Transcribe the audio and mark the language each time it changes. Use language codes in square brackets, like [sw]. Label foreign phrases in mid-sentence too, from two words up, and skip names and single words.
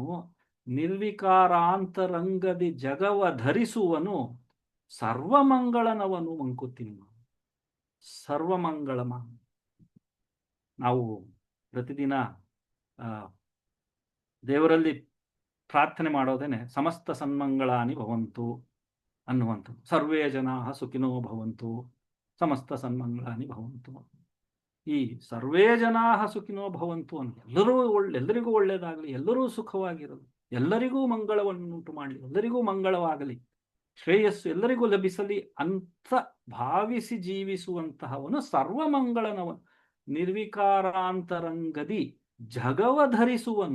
[kn] ನಿರ್ವಿಕಾರಾಂತರಂಗದಿ ಜಗವ ಧರಿಸುವನು. ಸರ್ವಮಂಗಳನವನು ಮಂಕುತಿಮ್ಮ. ಸರ್ವಮಂಗಳಮ. ನಾವು ಪ್ರತಿದಿನ ದೇವರಲ್ಲಿ ಪ್ರಾರ್ಥನೆ ಮಾಡೋದೇನೆ [sa] ಸಮಸ್ತ ಸನ್ಮಂಗಳಾನಿ ಭವಂತು [kn] ಅನ್ನುವಂಥದ್ದು. [sa] ಸರ್ವೇ ಜನಾ ಸುಖಿನೋ ಭವಂತು, ಸಮಸ್ತ ಸನ್ಮಂಗಳಾನಿ ಭವಂತು. [kn] ಈ [sa] ಸರ್ವೇ ಜನಾ ಸುಖಿನೋ ಭವಂತು [kn] ಅಂತ ಎಲ್ಲರಿಗೂ ಒಳ್ಳೆಯದಾಗಲಿ, ಎಲ್ಲರೂ ಸುಖವಾಗಿರಲಿ, ಎಲ್ಲರಿಗೂ ಮಂಗಳವನ್ನುಂಟು ಮಾಡಲಿ, ಎಲ್ಲರಿಗೂ ಮಂಗಳವಾಗಲಿ, ಶ್ರೇಯಸ್ಸು ಎಲ್ಲರಿಗೂ ಲಭಿಸಲಿ ಅಂತ ಭಾವಿಸಿ ಜೀವಿಸುವಂತಹವನು ಸರ್ವಮಂಗಳನವನು. ನಿರ್ವಿಕಾರಾಂತರಂಗದಿ ಜಗವ ಧರಿಸುವನು.